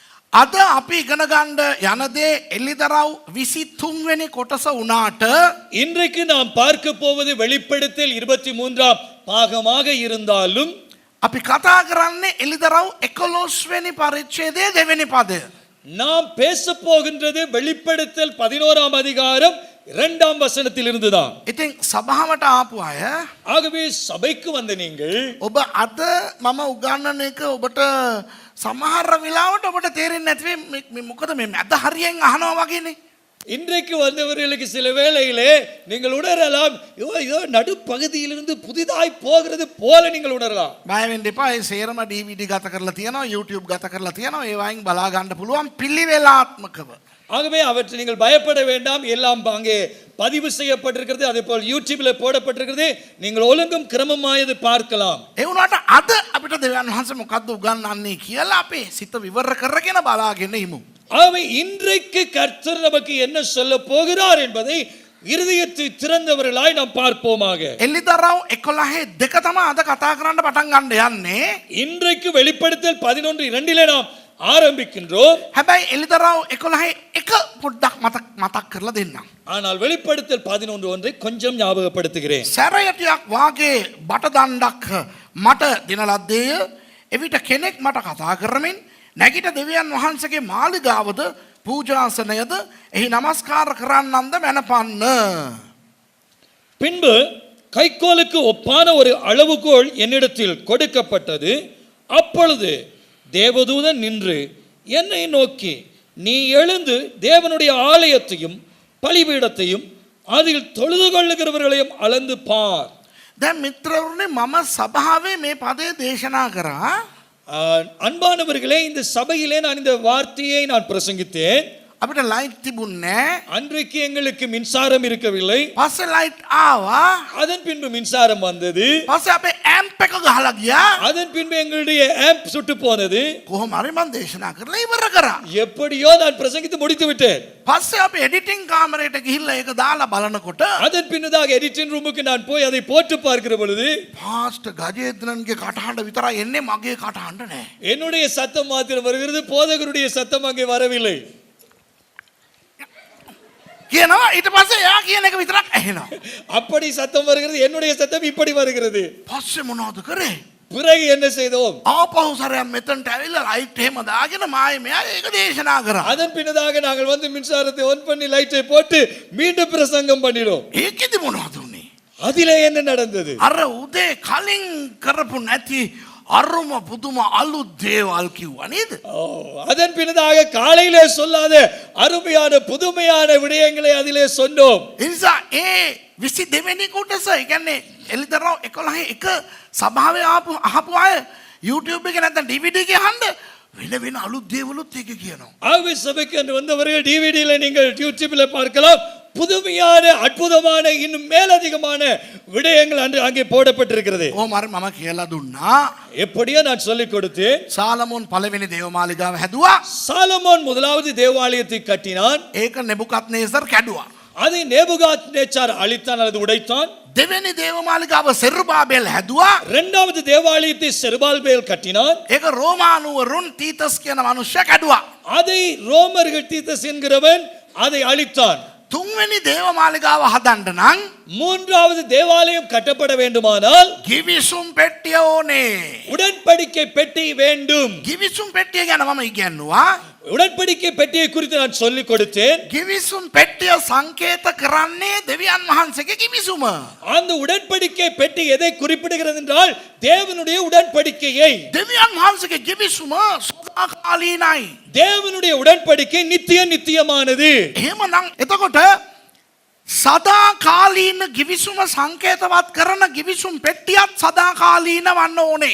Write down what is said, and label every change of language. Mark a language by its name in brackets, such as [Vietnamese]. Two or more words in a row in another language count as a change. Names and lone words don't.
[Sinhala] අද අපි ඉගෙන ගන්න යන දේ එළිදරව් 23 වෙනි කොටස උනාට [Tamil] இன்றைக்கு நாம் பார்க்க போவது வெளிப்படுத்தல் 23ஆம் பாகமாக இருந்தாலும் [Sinhala] අපි කතා කරන්නේ එළිදරව් 11 වෙනි පරිච්ඡේදයේ දෙවෙනි පදය. [Tamil] நாம் பேச போகின்றது வெளிப்படுத்தல் 11ஆம் அதிகாரம் 2ஆம் வசனத்திலிருந்து தான். [Sinhala] ඉතින් සභාවට ආපු අය [Tamil] ஆகவே சபைக்கு வந்த நீங்கள் [Sinhala] ඔබ අද මම උගන්වන එක ඔබට සමහර වෙලාවට ඔබට තේරෙන්නේ නැති වෙයි මොකද මේ අද හරියෙන් අහනවා වගේනේ. [Tamil] இன்றைக்கு வந்தவர்களுக்கு சில வேளையிலே நீங்கள் உணரலாம் இதோ நடுப்பகுதியிலிருந்து புதிதாய் போகிறது போல நீங்கள் உணரலாம். [Sinhala] බය වෙන්න එපා. ඒ සේරම DVD ගත කරලා තියෙනවා, YouTube ගත කරලා තියෙනවා. ඒ වයින් බලා ගන්න පුළුවන් පිළිවෙලාත්මකව. [Tamil] ஆகவே அவற்றை நீங்கள் பயப்பட வேண்டாம். எல்லாம் அங்கே பதிவு செய்யப்பட்டிருக்கிறது. அதே போல் யூடியூப்ல போடப்பட்டிருக்கிறது. நீங்கள் ஒழுங்கும் கிரமமாயது பார்க்கலாம். [Sinhala] ඒ වුණාට අද අපිට දෙවියන් වහන්සේ මොකද්ද උගන්වන්නේ කියලා අපේ සිත විවර කරගෙන බලාගෙන ඉමු. [Tamil] ஆகவே இன்றைக்கு கர்த்தர் நமக்கு என்ன சொல்ல போகிறார் என்பதை இருதயத்தை திறந்தவர்களாய் நாம் பார்ப்போமாக. [Sinhala] එළිදරව් 11 දෙක තමයි අද කතා කරන්න පටන් ගන්න යන්නේ. [Tamil] இன்றைக்கு வெளிப்படுத்தல் 11:2 நாம் ஆரம்பிக்கின்றோம். [Sinhala] හැබැයි එළිදරව් 11 එක පොඩ්ඩක් මතක් කරලා දෙන්නම්. [Tamil] ஆனால் வெளிப்படுத்தல் 11:1 கொஞ்சம் ஞாபகப்படுத்துகிறேன். [Sinhala] සැරයටියක් වාගේ බටදණ්ඩක් මට දිනලා දෙය. එවිට කෙනෙක් මට කතා කරමින් නැගිට දෙවියන් වහන්සේගේ මාලිගාවද පූජාසනයද එහි නමස්කාර කරන්නන්ද මැනපන්න. [Tamil] பின்பு கைக்கோலுக்கு ஒப்பான ஒரு அளவுகோல் என்னிடத்தில் கொடுக்கப்பட்டது. அப்பொழுது தேவதூதன் நின்று என்னை நோக்கி நீ எழுந்து தேவனுடைய ஆலயத்தையும் பலிபீடத்தையும் அதில் தொழுது கொள்ளுகிறவர்களையும் அளந்து பார். [Sinhala] දැන් මිත්‍රවරුනි මම සභාවේ මේ පදේ දේශනා කරා. [Tamil] அன்பானவர்களே, இந்த சபையிலே நான் இந்த வார்த்தையை நான் பிரசங்கித்தேன். [Sinhala] අපිට ලයිට් තිබුණේ [Tamil] அன்றைக்கு எங்களுக்கு மின்சாரம் இருக்கவில்லை. [Sinhala] පස්සේ ලයිට් ආවා. [Tamil] அதன் பின்பு மின்சாரம் வந்தது. [Sinhala] පස්සේ අපේ ඇම්ප් එක ගහලා ගියා. [Tamil] அதன் பின்பு எங்களுடைய ஆம்ப் சுட்டு போனது. [Sinhala] කොහොම හරි මම දේශනා කරලා ඉවර කරා. [Tamil] எப்படியோ நான் பிரசங்கித்து முடித்து விட்டேன். [Sinhala] පස්සේ අපි එඩිටින් කාමරයට ගිහිල්ලා ඒක දාලා බලනකොට [Tamil] அதன் பின்னதாக [English] editing room [Tamil] நான் போய் அதை போட்டு பார்க்கிற பொழுது [Sinhala] පාස්ටර් ගජේන්ද්‍රන්ගේ කටහඬ විතරයි එන්නේ, මගේ කටහඬ නෑ. [Tamil] என்னுடைய சத்தம் மாத்திரம் வருகிறது, போதகருடைய சத்தம் அங்கே வரவில்லை. [Sinhala] කියනවා ඊට පස්සේ එයා කියන එක විතරක් ඇහෙනවා. [Tamil] அப்படி சத்தம் வருகிறது, என்னுடைய சத்தம் இப்படி வருகிறது. [Sinhala] පස්සේ මොනවද කරේ? [Tamil] பிறகு என்ன செய்தோம்? [Sinhala] ආපහු සරයක් මෙතනට ඇවිල්ලා ලයිට් එහෙම දාගෙන මායි මෙයා ඒක දේශනා කරා. [Tamil] அதன் பின்னதாக நாங்கள் வந்து மின்சாரத்தை ஆன் பண்ணி லைட்டை போட்டு மீண்டும் பிரசங்கம் பண்ணினோம். [Sinhala] ඒකෙදි මොනවද උනේ? [Tamil] அதிலே என்ன நடந்தது? [Sinhala] අර උදේ කලින් කරපු නැති අරුම පුදුම අලුත් දේවල් කිව්වා නේද? [Tamil] அதன் பின்னதாக காலையிலே சொல்லாத அருமையான புதுமையான விடயங்களை அதிலே சொன்னோம். [Sinhala] ඒ නිසා ඒ 22 වෙනි කොටස, ඒ කියන්නේ එළිදරව් 11 එක සභාවේ අහපු අය YouTube එකේ නැත්නම් DVD එකේ අහන්න වෙන වෙන අලුත් දේවලුත් ඒක කියනවා. [Tamil] ஆகவே சபைக்கு என்று வந்தவர்கள் டிவிடியில நீங்கள் யூடியூப்ல பார்க்கலாம். புதுமையான அற்புதமான இன்னும் மேலதிகமான விடயங்கள் அங்கே போடப்பட்டிருக்கிறது. [Sinhala] කොහොම හරි මම කියලා දුන්නා. [Tamil] எப்படியோ நான் சொல்லிக் கொடுத்தேன். [Sinhala] සාලමෝන් පළවෙනි දේවමාලිගාව හැදුවා. [Tamil] சாலமோன் முதலாவது தேவாலயத்தை கட்டினான். [Sinhala] ඒක නෙබුකත්නේසර් කැඩුවා. [Tamil] அதை நேபுகாத்நேச்சார் அழித்தான் அல்லது உடைத்தான். [Sinhala] දෙවෙනි දේවමාලිගාව සෙරුබාබෙල් හැදුවා. [Tamil] இரண்டாவது தேவாலயத்தை செருபாபேல் கட்டினான். [Sinhala] ඒක රෝමානුවරුන් තීතස් කියන මනුෂ්‍ය කැඩුවා. [Tamil] அதை ரோமர்கள் தீத்தஸ் என்கிறவன் அதை அழித்தான். [Sinhala] තුන්වෙනි දේවමාලිගාව හදන්න නම් [Tamil] மூன்றாவது தேவாலயம் கட்டப்பட வேண்டுமானால் [Sinhala] ගිවිසුම් පෙට්ටිය ඕනේ. [Tamil] உடன்படிக்கை பெட்டி வேண்டும். [Sinhala] ගිවිසුම් පෙට්ටිය ගැන මම ඉගෙනුවා. [Tamil] உடன்படிக்கை பெட்டியை குறித்து நான் சொல்லிக் கொடுத்தேன். [Sinhala] ගිවිසුම් පෙට්ටිය සංකේත කරන්නේ දෙවියන් වහන්සේගේ ගිවිසුම. [Tamil] அந்த உடன்படிக்கை பெட்டி எதை குறிப்பிடுகிறது என்றால் தேவனுடைய உடன்படிக்கையை. [Sinhala] දෙවියන් වහන්සේගේ ගිවිසුම සදාකාලීනයි. [Tamil] தேவனுடைய உடன்படிக்கை நித்தியமானது. [Sinhala] එහෙමනම් එතකොට සදාකාලීන ගිවිසුම සංකේතවත් කරන ගිවිසුම් පෙට්ටියත් සදාකාලීන වන්න ඕනේ.